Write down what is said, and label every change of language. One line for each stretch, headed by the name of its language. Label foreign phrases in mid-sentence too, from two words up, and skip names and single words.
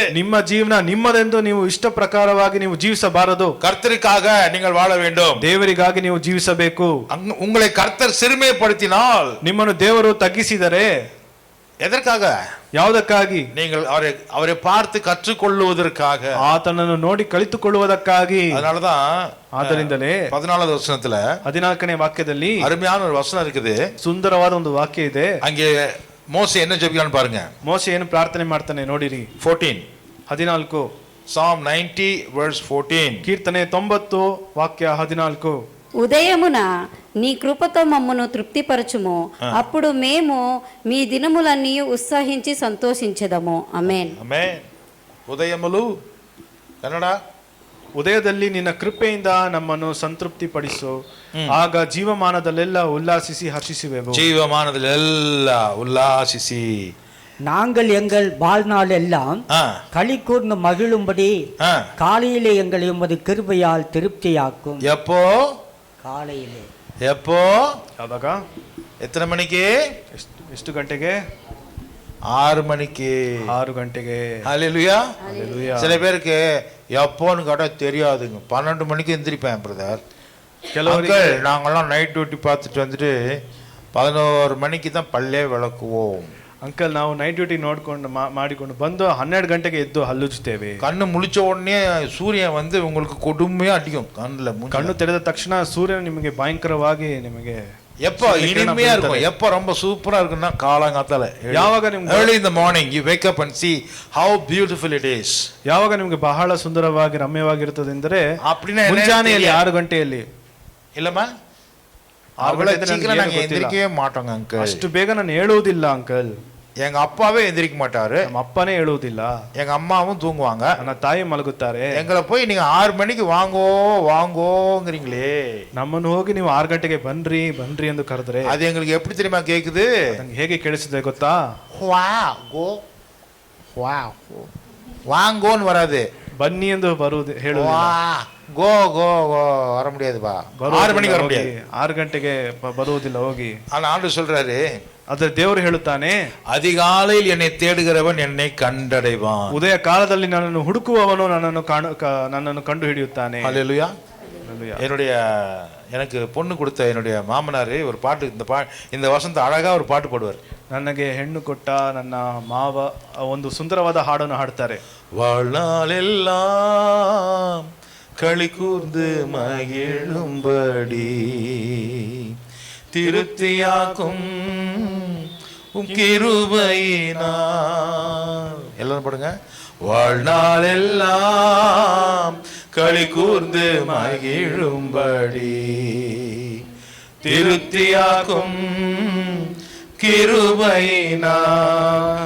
Kannada: ನಿಮ್ಮ ಜೀವನ ನಿಮ್ಮದೆಂದು ನೀವು ಇಷ್ಟ ಪ್ರಕಾರವಾಗಿ ನೀವು ಜೀವಿಸಬಾರದು.
Tamil: கர்த்தருக்காக நீங்கள் வாழ வேண்டும்.
Kannada: ದೇವರಿಗಾಗಿ ನೀವು ಜೀವಿಸಬೇಕು.
Tamil: உங்களை கர்த்தர் சிறுமைப்படுத்தினால்,
Kannada: ನಿಮ್ಮನ್ನು ದೇವರು ತಗ್ಗಿಸಿದರೆ
Tamil: எதற்காக?
Kannada: ಯಾವುದಕ್ಕಾಗಿ?
Tamil: நீங்கள் அவரை பார்த்து கற்றுக்கொள்ளுவதற்காக,
Kannada: ಆತನನ್ನು ನೋಡಿ ಕಲಿತುಕೊಳ್ಳುವುದಕ್ಕಾಗಿ.
Tamil: அதனாலதான்
Kannada: ಆದ್ದರಿಂದಲೇ
Tamil: 14வது வசனத்துல
Kannada: 14ನೇ ವಾಕ್ಯದಲ್ಲಿ
Tamil: அருமையான ஒரு வசனம் இருக்குது.
Kannada: ಸುಂದರವಾದ ಒಂದು ವಾಕ್ಯ ಇದೆ.
Tamil: அங்கே மோசே என்ன ஜெபிக்கிறான்னு பாருங்க.
Kannada: ಮೋಶೆ ಏನು ಪ್ರಾರ್ಥನೆ ಮಾಡ್ತಾನೆ ನೋಡಿರಿ. 14 14
English: Psalm 90 verse 14.
Telugu: కీర్తನೆ 90 వాక్య 14. ఉదయమున నీ కృపతో మమ్మను తృప్తిపరచుము, అప్పుడు మేము మీ దినములన్నీ ఉత్సాహించి సంతోషించెదము. ఆమేన్.
Kannada: ಆಮೆನ್. ಉದಯಮಲು ಕನ್ನಡ. ಉದಯದಲ್ಲಿ ನಿನ್ನ ಕೃಪೆಯಿಂದ ನಮ್ಮನ್ನು ಸಂತೃಪ್ತಿಪಡಿಸು, ಆಗ ಜೀವಮಾನದಲ್ಲೆಲ್ಲ ಉಲ್ಲಾಸಿಸಿ ಹರ್ಷಿಸುವೆವು. ಜೀವಮಾನದಲ್ಲೆಲ್ಲ ಉಲ್ಲಾಸಿಸಿ
Tamil: நாங்கள் எங்கள் வாழ்நாள் எல்லாம் களி கூர்ந்து மகிழும்படி காலையிலே எங்களை உமது கிருபையால் திருப்தியாக்கும். எப்போ? காலையிலே. எப்போ?
Kannada: ಯಾವಾಗ?
Tamil: எத்தனை மணிக்கு?
Kannada: ಎಷ್ಟು ಗಂಟೆಗೆ?
Tamil: 6 மணிக்கு.
Kannada: 6 ಗಂಟೆಗೆ.
Tamil: ஹல்லேலூயா. ஹல்லேலூயா. சில பேருக்கு எப்போன்னு கேட்டா தெரியாதுங்க. 12 மணிக்கு எந்திரிப்பேன் பிரதர்.
Kannada: ಕೆಲವರಿಗೆ
Tamil: நாங்கெல்லாம்
English: night duty
Tamil: பார்த்துட்டு வந்துட்டு 11 மணிக்கு தான் பல்லே விளக்குவோம்.
Kannada: ಅಂಕಲ್ ನಾವು
English: night duty
Kannada: ನೋಡ್ಕೊಂಡು ಮಾಡಿಕೊಂಡು ಬಂದು 12 ಗಂಟೆಗೆ ಎದ್ದು ಹಲ್ಲುಜ್ತೇವೆ.
Tamil: கண்ணு முழிச்ச உடனே சூரியன் வந்து உங்களுக்கு கொடுமையா அடிக்கும் கண்ணுல.
Kannada: ಕಣ್ಣು ತೆರೆದ ತಕ್ಷಣ ಸೂರ್ಯನು ನಿಮಗೆ ಭಯಂಕರವಾಗಿ ನಿಮಗೆ
Tamil: எப்போ இனிமையா இருக்கும், எப்போ ரொம்ப சூப்பரா இருக்குன்னா காலங்காத்தால.
Kannada: ಯಾವಾಗ ನಿಮ್ಗೆ
English: early in the morning you wake up and see how beautiful it is.
Kannada: ಯಾವಾಗ ನಿಮಗೆ ಬಹಳ ಸುಂದರವಾಗಿ ರಮ್ಯವಾಗಿರುತ್ತದೆ ಅಂದರೆ
Tamil: அப்படினா
Kannada: ಮುಂಜಾನೆಯಲ್ಲಿ 6 ಗಂಟೆಯಲ್ಲಿ.
Tamil: இல்லமா? அவ்வளவு சீக்கிரம் நாங்க எந்திரிக்கவே மாட்டோங்க அங்கிள்.
Kannada: ಅಷ್ಟು ಬೇಗ ನಾನು ಹೇಳುವುದಿಲ್ಲ ಅಂಕಲ್.
Tamil: எங்க அப்பாவே எந்திரிக்க மாட்டாரு,
Kannada: ನಮ್ಮ ಅಪ್ಪನೇ ಹೇಳುವುದಿಲ್ಲ.
Tamil: எங்க அம்மாவும் தூங்குவாங்க,
Kannada: ನನ್ನ ತಾಯಿ ಮಲಗುತ್ತಾರೆ.
Tamil: எங்களை போய் நீங்க 6 மணிக்கு வாங்கோ வாங்கோங்கறீங்களே,
Kannada: ನಮ್ಮನ್ನು ಹೋಗಿ ನೀವು 6 ಗಂಟೆಗೆ ಬನ್ರಿ ಬನ್ರಿ ಎಂದು ಕರೆದ್ರೆ
Tamil: அது எங்களுக்கு எப்படி தெரியுமா கேக்குது?
Kannada: ಹೇಗೆ ಕೇಳಿಸುತ್ತೆ ಗೊತ್ತಾ?
Tamil: வாங்கோ வாங்கோன்னு வராது,
Kannada: ಬನ್ನಿ ಎಂದು ಬರುವುದು ಹೇಳುವುದಿಲ್ಲ.
Tamil: கோ கோ கோ வர முடியாதுப்பா. 6 மணிக்கு வர முடியாது,
Kannada: 6 ಗಂಟೆಗೆ ಬರುವುದಿಲ್ಲ ಹೋಗಿ.
Tamil: ஆனா ஆண்டு சொல்றாரு,
Kannada: ಅದ್ರ ದೇವರು ಹೇಳುತ್ತಾನೆ,
Tamil: அதிகாலையில் என்னை தேடுகிறவன் என்னை கண்டடைவான்.
Kannada: ಉದಯ ಕಾಲದಲ್ಲಿ ನನ್ನನ್ನು ಹುಡುಕುವವನು ನನ್ನನ್ನು ಕಂಡು ಹಿಡಿಯುತ್ತಾನೆ.
Tamil: ஹல்லேலூயா. என்னுடைய எனக்கு பொண்ணு கொடுத்த என்னுடைய மாமனார் ஒரு பாட்டு, இந்த வசந்த அழகா ஒரு பாட்டு பாடுவார். ನನಗೆ ಹೆಣ್ಣು ಕೊಟ್ಟ ನನ್ನ ಮಾವ ಒಂದು ಸುಂದರವಾದ ಹಾಡನ್ನು ಹಾಡ್ತಾರೆ. வாழ்நாளெல்லாம் களி கூர்ந்து மகிழும்படி திருப்தியாக்கும் கிருபையினால். எல்லாரும் பாடுங்க. வாழ்நாளெல்லாம் களி கூர்ந்து மகிழும்படி திருப்தியாக்கும் கிருபையினால்.